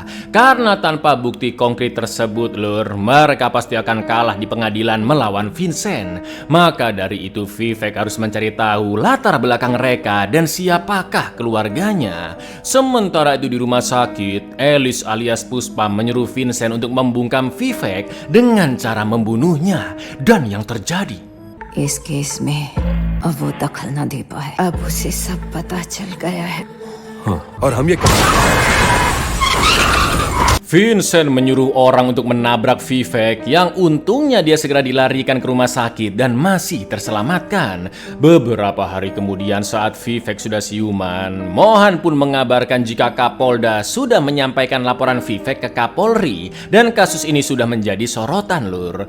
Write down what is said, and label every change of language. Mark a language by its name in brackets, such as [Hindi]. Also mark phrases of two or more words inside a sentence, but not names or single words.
[Indonesian] Karena tanpa bukti konkret tersebut Lur, mereka pasti akan kalah di pengadilan melawan Vincent. Maka dari itu Vivek harus mencari tahu latar belakang Reka dan siapakah keluarganya. Sementara itu di rumah sakit, Alice alias Puspam menyuruh Vincent untuk membungkam Vivek dengan cara membunuhnya. Dan yang terjadi, [Hindi] इस केस में अब वो दखल न दे पाए, अब उसे सब पता चल गया है। और हम ये [Indonesian] Vincent menyuruh orang untuk menabrak Vivek yang untungnya dia segera dilarikan ke rumah sakit dan masih terselamatkan. Beberapa hari kemudian saat Vivek sudah siuman, Mohan pun mengabarkan jika Kapolda sudah menyampaikan laporan Vivek ke Kapolri dan kasus ini sudah menjadi sorotan Lur.